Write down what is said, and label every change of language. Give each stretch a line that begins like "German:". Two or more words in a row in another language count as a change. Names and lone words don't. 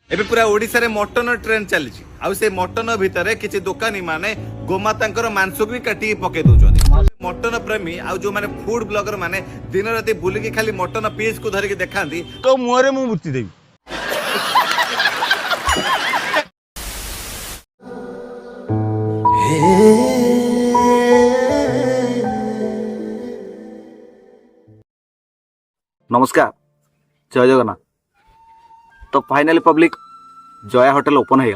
Odia: ଏବେ ପୁରା ଓଡିଶାରେ ମଟନ ଟ୍ରେଣ୍ଡ ଚାଲିଛି ଆଉ ସେ ମଟନ ଭିତରେ କିଛି ଦୋକାନୀ ମାନେ ଗୋମାତାଙ୍କର ମାଂସକୁ ବି କାଟିକି ପକେଇ ଦଉଛନ୍ତି। ମଟନ ପ୍ରେମୀ ଆଉ ଯୋଉମାନେ ଫୁଡ ବ୍ଲଗର ମାନେ ଦିନ ରାତି ବୁଲିକି ଖାଲି ମଟନ ପିସ୍ କୁ ଧରିକି ଦେଖାନ୍ତି ତୋ ମୁହଁରେ ମୁଁ ମୁତି ଦେବି।
Hindi: नमस्कार जय जगन्नाथ। तो फाइनाली पब्लिक जया होटल ओपन हो गला।